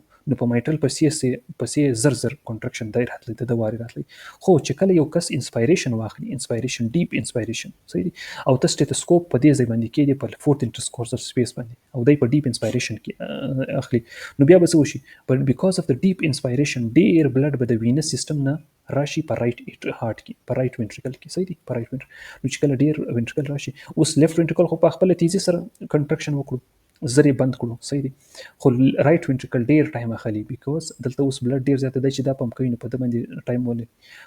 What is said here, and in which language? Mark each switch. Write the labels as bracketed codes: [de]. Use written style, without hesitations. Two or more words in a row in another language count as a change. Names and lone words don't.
[ps] نو په مایټرل پسې زر کنټرکشن دی راتلی، د وارې راتلی. خو چې کله یو کس انسپایریشن واخلي، انسپایریشن، [en] deep inspiration, [ps] صحیح دی، او ته سټیتوسکوپ په دې ځای باندې کېږي په [en] fourth intercostal space [ps] باندې، او دی په [en] deep inspiration [ps] کې اخلي، نو بیا به څه وشي؟ [en] but because of the deep inspiration [ps] ډېر بلډ به د [en] venous system [ps] نه راشي په [en] right heart [ps] کې، په [en] right ventricle [ps] کې. صحیح دی، په [en] right ventricle. [ps] نو چې کله ډېر وینټریکل راشي، اوس [en] left ventricle [ps] خو په خپل تیزی سره کنټرکشن وکړو، زر یې بند کړو، صحیح دی، خو [en] right ventricle [ps] ډېر ټایم اخلي بیکاز دلته اوس بلډ ډېر زیات دی چې دا پمپ کوي، نو په ده باندې ټایم ولګي.